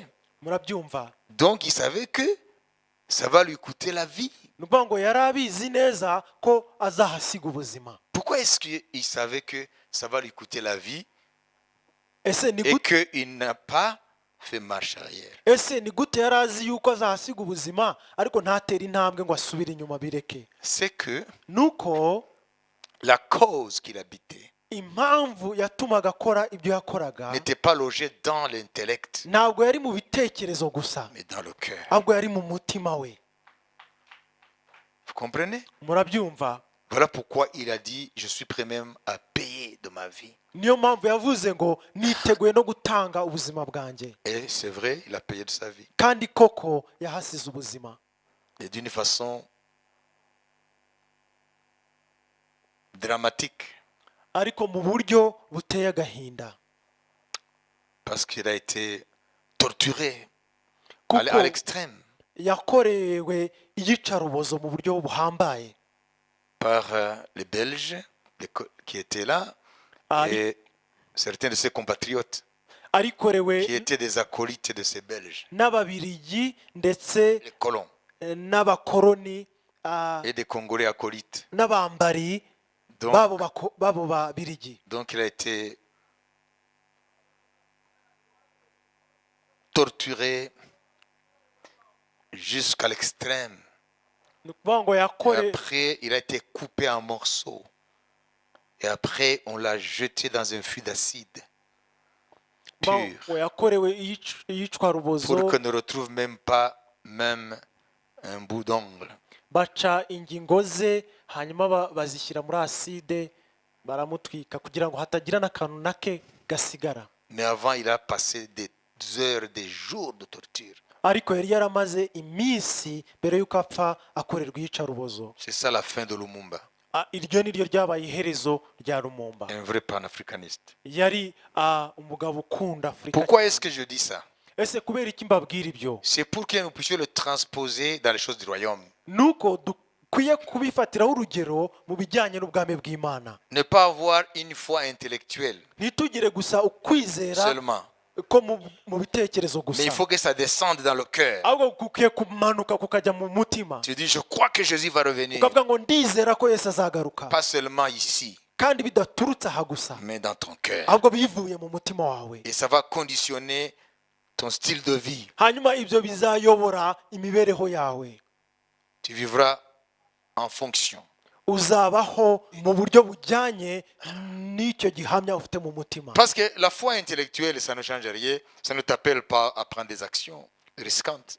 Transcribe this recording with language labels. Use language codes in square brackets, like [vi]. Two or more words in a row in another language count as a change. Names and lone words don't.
[rw] murabyumva? [fr] Donc il savait que ça va lui coûter la vie. [rw] ni ukuvuga ngo yari abizi neza ko azahasiga ubuzima. [fr] Pourquoi est-ce qu'il savait que ça va lui coûter la vie [rw] ese ni [fr] et [rw] gute [fr] qu'il n'a pas fait marche arrière? [rw] ni gute yari azi yuko azahasiga ubuzima ariko ntatere intambwe ngo asubire inyuma bireke? [fr] C'est que [rw] nuko [fr] la cause qu'il habitait [rw] impamvu yatumaga akora ibyo yakoraga [fr] n'était pas logée dans l'intellect, [rw] ntabwo yari mu bitekerezo gusa, [fr] mais dans le cœur. [rw] ahubwo yari mu mutima we. [fr] Vous comprenez? [rw] murabyumva? [fr] Voilà pourquoi il a dit, je suis prêt même à payer de ma vie. [rw] niyo mpamvu yavuze ngo niteguye no gutanga ubuzima bwanjye. [fr] Et c'est vrai, il a payé de sa vie. [rw] kandi koko yahasize ubuzima, [fr] Et d'une façon dramatique, [rw] ariko mu buryo buteye agahinda, [fr] parce qu'il a été torturé [rw] kuko [fr] à l'extrême [rw] yakorewe iyicarubozo mu buryo buhambaye [fr] par les Belges qui étaient là et certains de ses compatriotes [rw] arikorewe [fr] qui étaient des acolytes de ces Belges, [rw] n'ababirigi ndetse [fr] les colons, [rw] n'abakoroni [fr] et des Congolais acolytes. [rw] n'abambari [fr] Donc, [rw] babo babirigi. [fr] donc il a été torturé jusqu'à l'extrême. [rw] ni ukuvuga ngo [fr] Et après, il a été coupé en morceaux. Et après, on l'a jeté dans un fût d'acide pur [rw] yakorewe iyicwarubozo [fr] pour qu'on ne retrouve même pas même un bout d'ongle. [rw] baca ingingo ze hanyuma bazishyira muri aside baramutwika kugira ngo hatagira n'akantu nake gasigara. [fr] Mais avant, il a passé des heures, des jours de torture. [rw] ariko yari yaramaze iminsi mbere y'uko apfa akorerwa iyicarubozo. [fr] C'est ça la fin de Lumumba. [rw] Iryo ni ryo ryabaye iherezo rya Lumumba. [fr] Un vrai panafricaniste. [rw] Yari umugabo ukunda Afurika. [fr] Pourquoi est-ce que je dis ça? [rw] Ese kubera iki mbabwira ibyo? [fr] C'est pour que nous puissions le transposer dans les choses du royaume. [rw] Nuko dukwiye kubifatiraho urugero mu bijyanye n'ubwami bw'Imana. [fr] Ne pas avoir une foi intellectuelle [rw] Ntitugire gusa ukwizera [fr] seulement. [rw] ko mu bitekerezo gusa. [fr] Mais il faut que ça descende dans le cœur. [rw] ahubwo kukiye kumanuka kukajya mu mutima. [fr] Tu dis, je crois que Jésus va revenir. [rw] ukavuga ngo ndizera ko Yesu azagaruka. [fr] Pas seulement ici, [rw] kandi bidaturutse aha gusa, [fr] mais dans ton cœur. [rw] ahubwo bivuye mu mutima wawe. [fr] Et ça va conditionner ton style de vie. [rw] hanyuma ibyo bizayobora imibereho yawe. [fr] Tu vivras en fonction. [rw] uzabaho mu buryo bujyanye n'icyo gihamya ufite mu mutima. [fr] Parce que la foi intellectuelle, ça ne change rien. Ça ne t'appelle pas à prendre des actions risquantes.